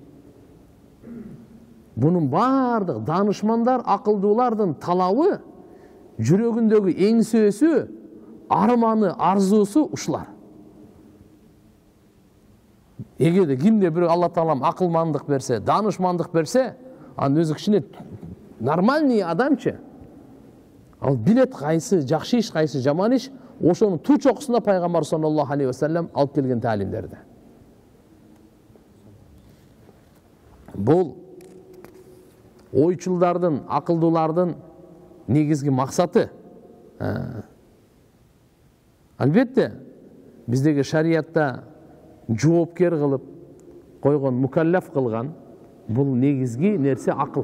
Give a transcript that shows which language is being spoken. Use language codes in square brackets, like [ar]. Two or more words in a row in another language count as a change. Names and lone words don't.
[ky] Bunun бардык данышмандар, акылдуулардын талабы, жүрөгүндөгү эң сөзү, арманы, арзуусу ушулар. Эгерде кимде бир Алла Таалам акылмандык берсе, данышмандык берсе, анын өзү кичине нормальный адамчы. Ал билет кайсы жакшы иш, кайсы жаман иш, ошонун туу чокусунда пайгамбар [ar] صلى الله عليه وسلم [ky] алып келген таалимдерди. Бул ойчулдардын, акылдуулардын негизги максаты. Албетте, биздеги шариятта жоопкер кылып койгон, мукаллаф кылган бул негизги нерсе акыл.